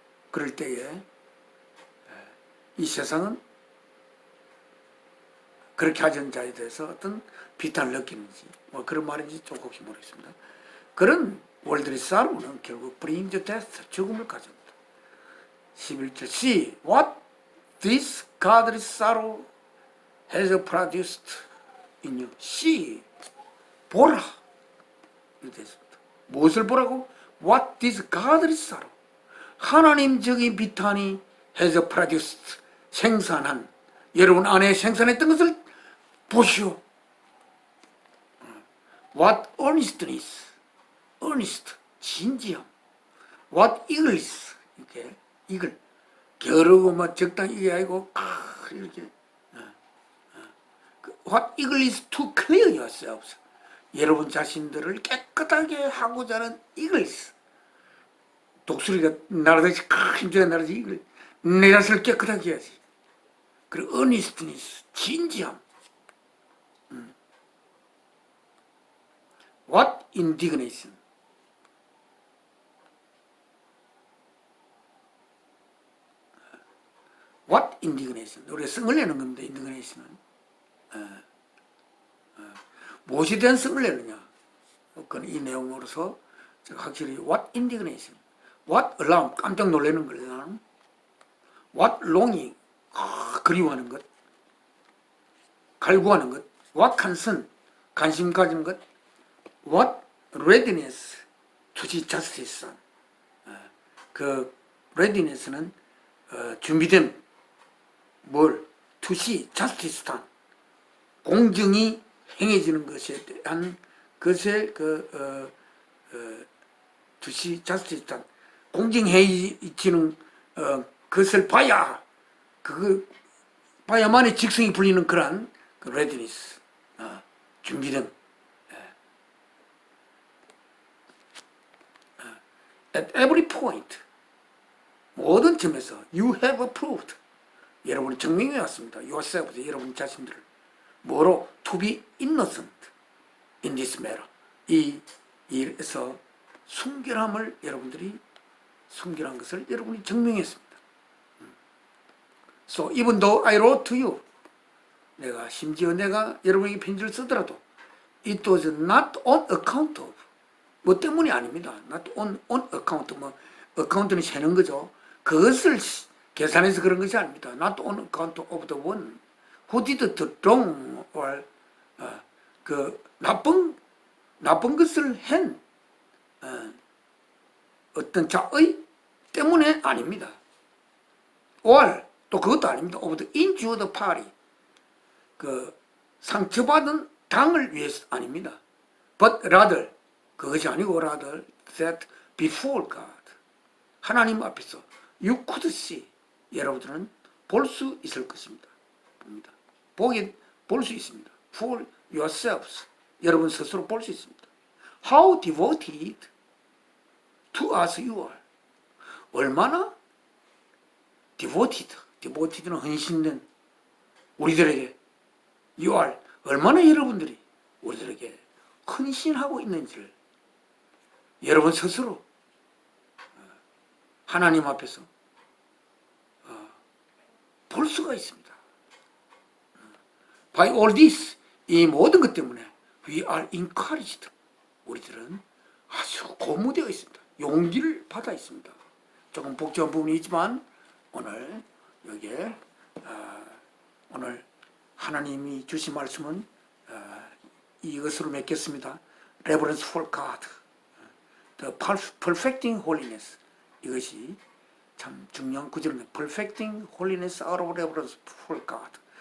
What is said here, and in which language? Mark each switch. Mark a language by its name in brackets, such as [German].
[Korean] 그럴 때에 이 세상은 그렇게 하던 자에 대해서 어떤 비탄을 느끼는지 뭐 그런 말인지 조금 혹시 모르겠습니다. 그런 월드리 사로는 결국 [English] bring the death, [Korean] 죽음을 가져옵니다. 11절 C. What [English] this godly sorrow has produced in you. [Korean] See, 보라. 이렇게 됐습니다. 무엇을 보라고? [English] What this godly sorrow. [Korean] 하나님적인 비탄이 [English] has produced. [Korean] 생산한. 여러분 안에 생산했던 것을 보시오. [English] What earnestness. earnest. 진지함. What eagerness. 이렇게. 이글. [Korean] 겨루고 막 적당히 이게 아니고 이렇게. [English] What eagerness to clear yourselves. [Korean] 여러분 자신들을 깨끗하게 하고자 하는 eagerness. 독수리가 날아다니지 힘들게 날아다니지 이걸 내 자신을 깨끗하게 해야지. [English] 그리고 earnestness. [Korean] 진지함. [English] What indignation. What indignation. [Korean] 우리가 성을 내는 겁니다. [English] indignation은. [Korean] 무엇에 대한 성을 내느냐. 그건 이 내용으로서 제가 확실히 [English] what indignation. What alarm. [Korean] 깜짝 놀라는 걸 나는. [English] What longing. [Korean] 그리워하는 것. 갈구하는 것. [English] What concern. [Korean] 관심 가지는 것. [English] What readiness to see justice. [Korean] 그 readiness는 준비됨. [English] 뭘? to see justice done. [Korean] 공정이 행해지는 것에 대한 것에 [English] to see justice done. [Korean] 공정해지는 것을 봐야 봐야만이 직성이 풀리는 그러한 그 readiness. 준비됨. [English] At every point, [Korean] 모든 점에서 [English] you have proved. [Korean] 여러분이 증명해 왔습니다. yourself, 여러분 자신들을. 뭐로? [English] to be innocent in this matter. [Korean] 이 일에서 순결함을 여러분들이 순결한 것을 여러분이 증명했습니다. [English] So even though I wrote to you, [Korean] 심지어 내가 여러분에게 편지를 쓰더라도 [English] it was not on account of. [Korean] 뭐 때문이 아닙니다. [English] not on account. [Korean] account는 세는 거죠. 그것을 계산해서 그런 것이 아닙니다. [English] not on account of the one who did the wrong or [Korean] 그 나쁜 것을 한 어떤 자의 때문에 아닙니다. or 또 그것도 아닙니다. [English] of the injured party. [Korean] 그 상처받은 당을 위해서 아닙니다. [English] but rather [Korean] 그것이 아니고 [English] rather that before God [Korean] 하나님 앞에서 [English] you could see [Korean] 여러분들은 볼 수 있을 것입니다. 볼 수 있습니다. [English] for yourselves [Korean] 여러분 스스로 볼 수 있습니다. [English] How devoted to us you are. [Korean] 얼마나 devoted는 헌신된 우리들에게 [English] you are. [Korean] 얼마나 여러분들이 우리들에게 헌신하고 있는지를 여러분 스스로 하나님 앞에서 볼 수가 있습니다. [English] By all this, [Korean] 이 모든 것 때문에 [English] we are encouraged. [Korean] 우리들은 아주 고무되어 있습니다. 용기를 받아 있습니다. 조금 복잡한 부분이 있지만 오늘 여기에 오늘 하나님이 주신 말씀은 이것으로 맺겠습니다. [English] Reverence for God, the perfecting holiness. [Korean] 이것이 참 중요한 구절입니다. [English] Perfecting holiness out of reverence for God.